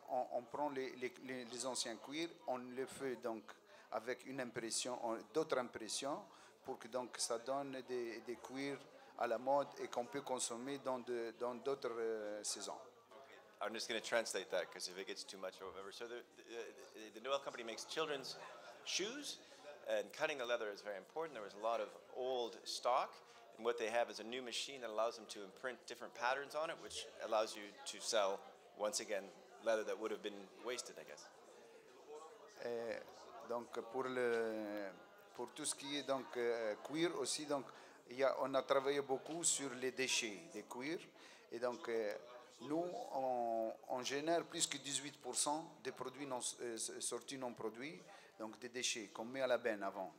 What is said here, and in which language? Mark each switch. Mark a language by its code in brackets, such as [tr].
[fr] On prend les anciens cuirs, on les fait donc avec une impression, d'autres impressions, pour que donc ça donne des cuirs à la mode et qu'on peut consommer dans d'autres saisons. [en] I'm just going to translate that because if it gets too much over. So the Noel company makes children's shoes, and cutting the leather is very important. There was a lot of old stock, and what they have is a new machine that allows them to imprint different patterns on it, which allows you to sell, once again, leather that would have been wasted, I guess. [fr] Donc pour tout ce qui est donc cuir aussi, donc on a travaillé beaucoup sur les déchets des cuirs, et donc nous on génère plus que 18% des produits sortis non produits, donc des déchets qu'on met à la benne avant.